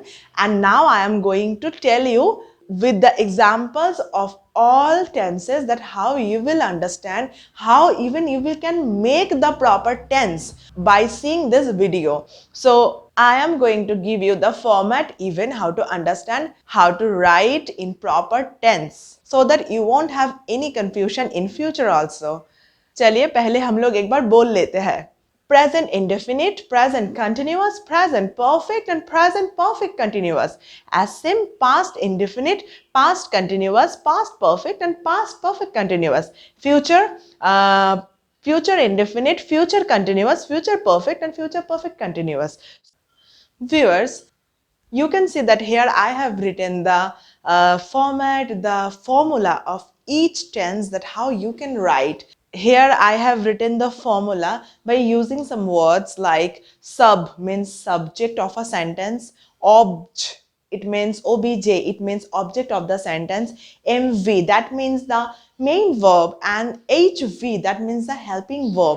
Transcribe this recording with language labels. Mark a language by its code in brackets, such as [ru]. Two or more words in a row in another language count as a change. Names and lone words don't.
[en] And now I am going to tell you with the examples of all tenses, that how you will understand, how even you can make the proper tense by seeing this video. So I am going to give you the format, even how to understand, how to write in proper tense, so that you won't have any confusion in future also. [hi] चलिए पहले हम लोग एक बार बोल लेते हैं. [en] Present indefinite, present continuous, present perfect, and present perfect continuous. As same past indefinite, past continuous, past perfect, and past perfect continuous. Future, future indefinite, future continuous, future perfect, and future perfect continuous. Viewers, you can see that here I have written the format, the formula of each tense, that how you can write. Here I have written the formula by using some words like sub means subject of a sentence, obj, it means obj, it means object of the sentence, mv, that means the main verb, and hv, that means the helping verb.